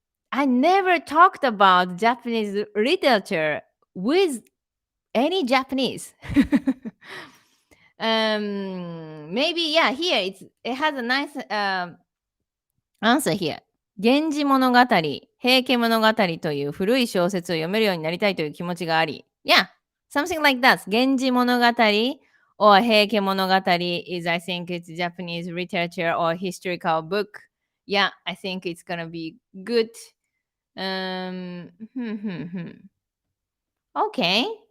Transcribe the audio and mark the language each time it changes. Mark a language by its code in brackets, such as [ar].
[en] I never talked about Japanese literature with any Japanese. Maybe yeah. Here it has a nice answer here. [ja] 源氏物語、平家物語という古い小説を読めるようになりたいという気持ちがあり。 [en] Yeah, something like that. 源氏物語 or 平家物語 is, I think it's Japanese literature or historical book. Yeah, I think it's gonna be good. Um, hmm, hmm, hmm. Okay.